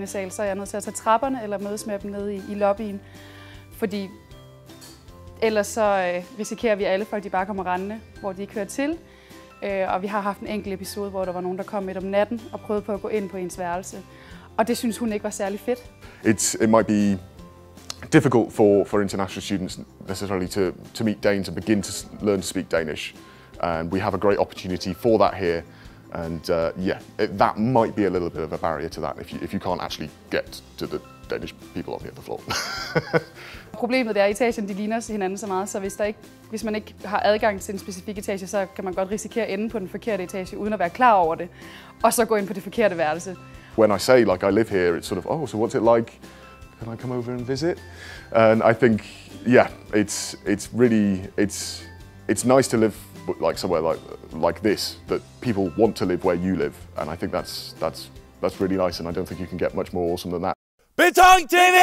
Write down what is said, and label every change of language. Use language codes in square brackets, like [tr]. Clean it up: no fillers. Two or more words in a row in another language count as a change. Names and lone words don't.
[da] sal, så er jeg nødt til at tage trapperne eller mødes med dem nede i lobbyen. Fordi ellers så risikerer vi, at alle folk de bare kommer rendende, hvor de ikke hører til. Og vi har haft en enkelt episode, hvor der var nogen, der kom midt om natten og prøvede på at gå ind på ens værelse. Og det synes hun ikke var særlig fedt. [en] It might be difficult for international students necessarily to meet Danes and begin to learn to speak Danish. And we have a great opportunity for that here. And that might be a little bit of a barrier to that if you can't actually get to the Danish people on the other floor. [da] Problemet er, at etagen de ligner hinanden så meget, så hvis man ikke har adgang til en specifik etage, så kan man godt risikere at ende på den forkerte etage, uden at være klar over det, og så gå ind på det forkerte værelse. [en] When I say like I live here, it's sort of, so what's it like? Can I come over and visit? And I think, it's really nice to live like somewhere like this, that people want to live where you live, and I think that's really nice, and I don't think you can get much more awesome than that.